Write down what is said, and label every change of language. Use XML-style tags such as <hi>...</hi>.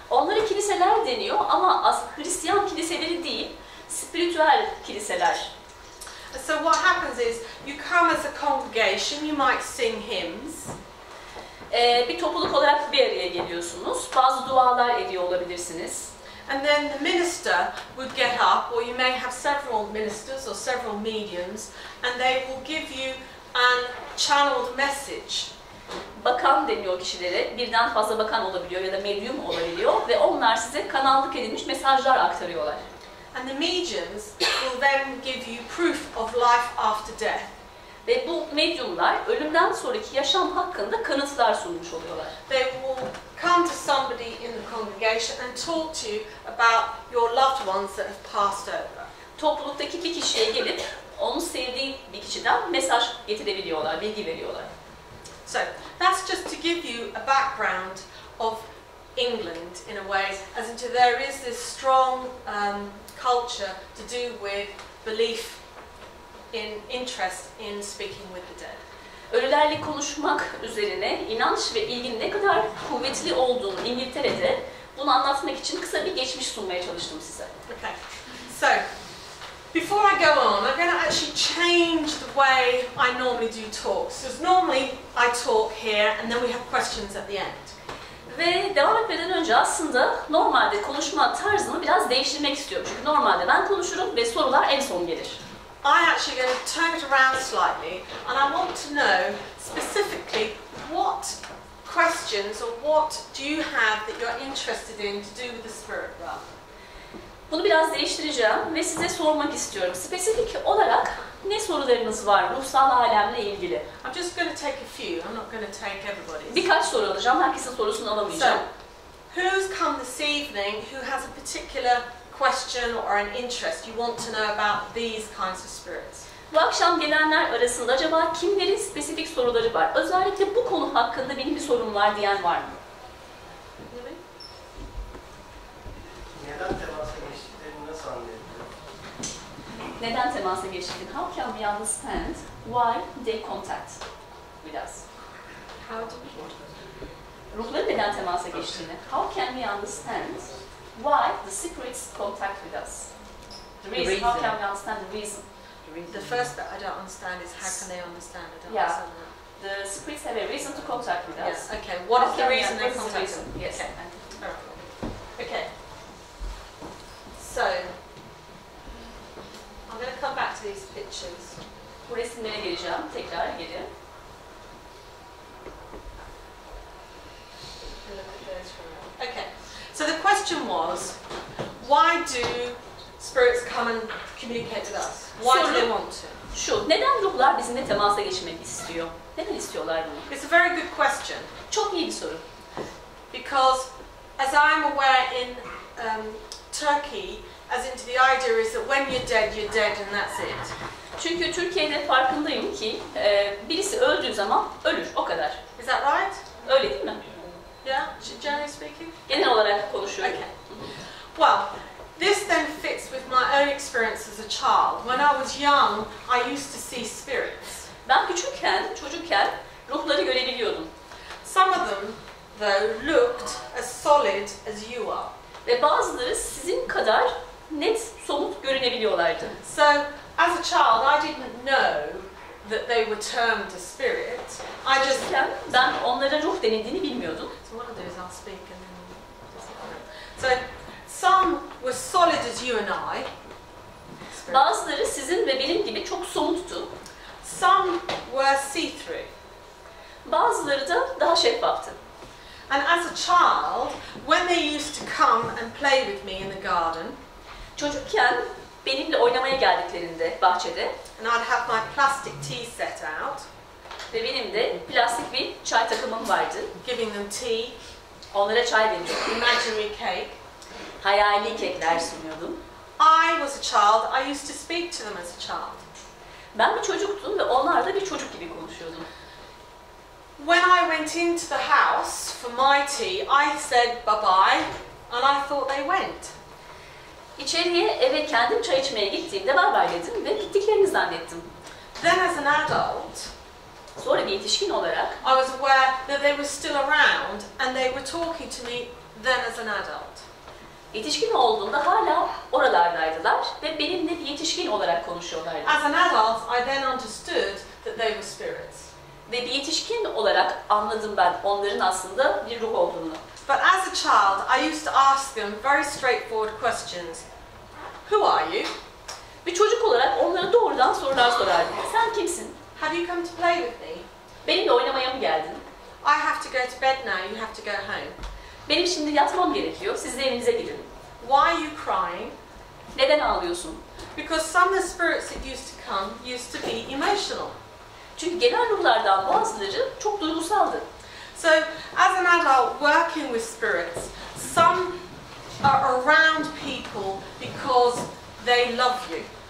<tr>Onlara kiliseler deniyor ama Hristiyan kiliseleri değil, spiritüel kiliseler.</tr> <en>So what happens is, you come as a congregation, you might sing hymns.</en> <tr>Bir topluluk olarak bir araya geliyorsunuz. Bazı dualar ediyor olabilirsiniz.</tr> <en>And then the minister would get up, or you may have several ministers or several mediums, and they will give you an channeled message.</en> <tr>Bakan deniyor kişilere. Birden fazla bakan olabiliyor ya da medyum olabiliyor ve onlar size kanallık edilmiş mesajlar aktarıyorlar.</tr> <en>And the mediums will then give you proof of life after death.</en> <tr>Ve bu medyumlar ölümden sonraki yaşam hakkında kanıtlar sunmuş oluyorlar.</tr> <en>They will come to somebody in the congregation and talk to you about your loved ones that have passed over.</en> <tr>Topluluktaki bir kişiye gelip onu sevdiği bir kişiden mesaj getirebiliyorlar, bilgi veriyorlar.</tr> <en>So that's just to give you a background of England in a way, as into there is this strong culture to do with belief in interest in speaking with the dead.</en> <tr>Ölülerle konuşmak üzerine inanç ve ilginin ne kadar kuvvetli olduğunu İngiltere'de bunu anlatmak için kısa bir geçmiş sunmaya çalıştım size.</tr> <en>Okay, so before I go on, I'm going to actually change the way I normally do talks. Because normally I talk here and then we have questions at the end.</en> <tr>Ve devam etmeden önce aslında normalde konuşma tarzımı biraz değiştirmek istiyorum. Çünkü normalde ben konuşurum ve sorular en son gelir.</tr> <en>I'm actually going to turn it around slightly and I want to know specifically what questions or what do you have that you're interested in to do with the spirit realm.</en> <tr>Bunu biraz değiştireceğim ve size sormak istiyorum. Spesifik olarak ne sorularınız var ruhsal alemle ilgili?</tr> <en>I'm just going to take a few. I'm not going to take everybody's.</en> <tr>Birkaç soru alacağım. Herkesin sorusunu alamayacağım.</tr> <en>So, who's come this evening who has a particular question or an interest you want to know about these kinds of spirits?</en> <tr>Bu akşam gelenler arasında acaba kimlerin spesifik soruları var? Özellikle bu konu hakkında benim bir sorum var diyen var mı? Neden temasa geçtiklerini nasıl anlayabiliriz? Neden temasa geçtiklerini?</tr> <en>How can we understand why they contact with us? How do we?</en> <tr>Ruhların neden temasa geçtiğini.</tr> <en>How can we understand why the spirits contact with us? The reason. How can we understand the reason? The first bit I don't understand is how can they understand? I don't Yeah. understand that. The spirits have a reason to contact with us. Yes. Okay. What is the reason they What's the contact reason? us? Yes. Okay. Alright. Okay. So I'm going to come back to these pictures.</en> <tr>Bu resimlere geleceğim. Tekrar geri.</tr> <en>Look at those for a minute. Okay. So the question was, why do spirits come and communicate with us? Why do they want to?</en> <tr>Şu, neden ruhlar bizimle temasa geçmek istiyor? Neden istiyorlar bunu?</tr> <en>It's a very good question.</en> <tr>Çok iyi bir soru.</tr> <en>Because as I'm aware in Turkey, as into the idea is that when you're dead and that's it.</en> <tr>Çünkü Türkiye'de farkındayım ki birisi öldüğü zaman ölür, o kadar.</tr> <en>Is that right?</en> <tr>Öyle değil mi?</tr> <en>Yeah, generally speaking?</en> <tr>Genel olarak konuşuyorum.</tr> <en>Okay. Well, this then fits with my own experience as a child. When I was young, I used to see spirits.</en> <tr>Ben çocukken ruhları görebiliyordum.</tr> <en>Some of them, though, looked as solid as you are.</en> <tr>Ve bazıları sizin kadar net, somut görünebiliyorlardı.</tr> <en>So, as a child, I didn't know that they were termed a spirit. I just</en> <tr>Ben onlara ruh denildiğini bilmiyordum.</tr> <en>So what I'll do is I'll speak and then so some were solid as you and I.</en> <tr>Bazıları sizin ve benim gibi çok somuttu.</tr> <en>Some were see-through.</en> <tr>Bazıları da daha şeffaftı.</tr> <en>And as a child, when they used to come and play with me in the garden,</en> <tr>Çocukken benimle oynamaya geldiklerinde bahçede</tr> <en>and I'd have my plastic tea set out,</en> <tr>ve benim de plastik bir çay takımım vardı.</tr> <en>giving them tea,</en> <tr>Onlara çay veriyordum.</tr> <en>imaginary cake.</en> <tr>Hayali kekler sunuyordum.</tr> <en>I was a child, I used to speak to them as a child.</en> <tr>Ben bir çocuktum ve onlar da bir çocuk gibi konuşuyordum.</tr> <en>When I went into the house for my tea, I said bye-bye, and I thought they went.</en> <tr>İçeriye eve kendim çay içmeye gittiğimde bay bay dedim ve gittiklerini zannettim.</tr> <en>Then as an adult,</en> <tr>Sonra bir yetişkin olarak</tr> <en>I was aware that they were still around and they were talking to me then as an adult.</en> <tr>yetişkin olduğumda hala oralardaydılar ve benimle bir yetişkin olarak konuşuyorlardı.</tr> <en>As an adult, I then understood that they were spirits.</en> <tr>Ve bir yetişkin olarak anladım ben onların aslında bir ruh olduğunu.</tr> <en>But as a child, I used to ask them very straightforward questions. Who are you?</en> <tr>Bir çocuk olarak onlara doğrudan sorular sorardım. Sen kimsin?</tr> <en>Have you come to play with me?</en> <tr>Benimle oynamaya mı geldin?</tr> <en>I have to go to bed now, you have to go home.</en> <tr>Benim şimdi yatmam gerekiyor, siz de evinize gidin.</tr> <en>Why are you crying?</en> <tr>Neden ağlıyorsun?</tr> <en>Because some of the spirits that used to come used to be emotional.</en> <tr>Çünkü gelen ruhlardan bazıları çok duygusaldı.</tr> <en>So, as an adult working with spirits, some are around people because they love you.</en>